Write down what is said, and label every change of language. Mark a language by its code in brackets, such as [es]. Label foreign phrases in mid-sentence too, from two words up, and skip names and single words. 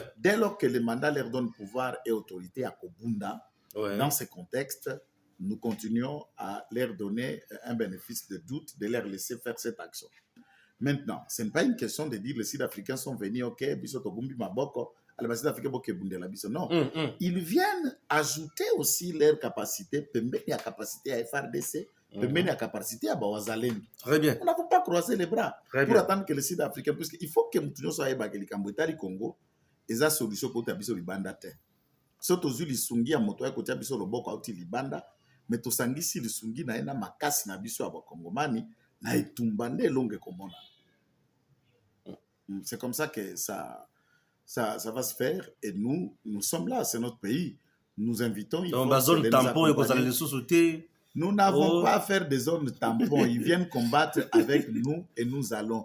[fr] Dès lors que le mandat leur donne pouvoir et autorité à Kobunda, dans ce contexte, nous continuons à leur donner un bénéfice de doute, de leur laisser faire cette action. Maintenant, ce n'est pas une question de dire les Sud-Africains sont venus, ok, non. Ils viennent ajouter aussi leur capacité, permettre la capacité à FARDC [ln] pembeni ya capacité ya bawazalendo. [fr] Très bien. On n'a pas croiser les bras Très pour bien. attendre que le Sud-Africain, parce qu'il faut que [ln] mutu nyonso ayebaka likambo etali Congo eza solution kota biso libanda te. So tozwi lisungi ya moto akotia biso loboko auti libanda, mais tosangisi lisungi na ye na makasi na biso ya bakongomani na etumba nde elonge komona. [fr] C'est comme ça que ça va se faire et nous sommes là, c'est notre pays. Nous invitons. Donc, la zone tampon et que les sous-soutés. Nous n'avons pas à faire des zones tampons. Ils viennent combattre avec nous et nous allons.